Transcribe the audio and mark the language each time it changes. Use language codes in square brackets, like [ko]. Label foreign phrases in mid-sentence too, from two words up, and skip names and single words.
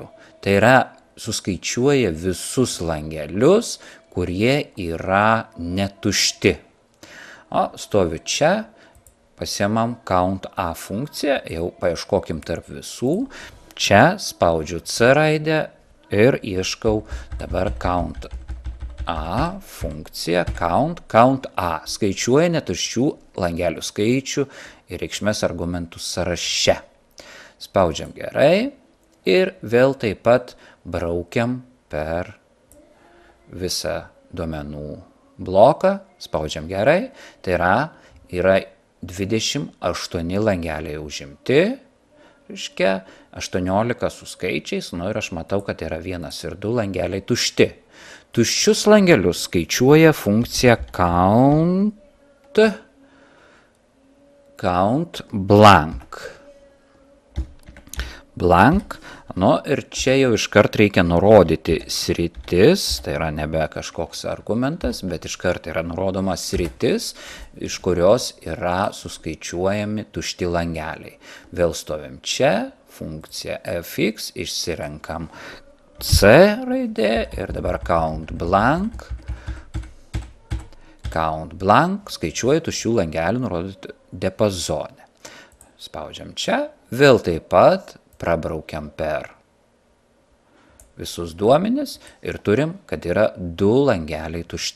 [lt] Tai yra, suskaičiuoja visus langelius, kurie yra netušti. O stoviu čia, pasiemam count A funkciją, jau paieškokim tarp visų. Čia spaudžiu C raidę ir ieškau dabar count A funkcija, count A, skaičiuoja netuščių langelių skaičių ir reikšmės argumentų sąraše. Spaudžiam gerai ir vėl taip pat braukiam per visą duomenų bloką, spaudžiam gerai, tai yra 28 langeliai užimti, reiškia 18 su skaičiais, nu ir aš matau, kad yra 1 ir 2 langeliai tušti. Tuščius langelius skaičiuoja funkcija count blank. Blank, nu ir čia jau iškart reikia nurodyti sritis, tai yra nebe kažkoks argumentas, bet iškart yra nurodoma sritis, iš kurios yra suskaičiuojami tušti langeliai. Vėl stovim čia, funkcija fx, išsirenkam C raidė ir dabar count blank, skaičiuoja tuščių langelių nurodyti diapazone. Spaudžiam čia, vėl taip pat prabraukiam per visus duomenis ir turim, kad yra 2 langeliai tušti.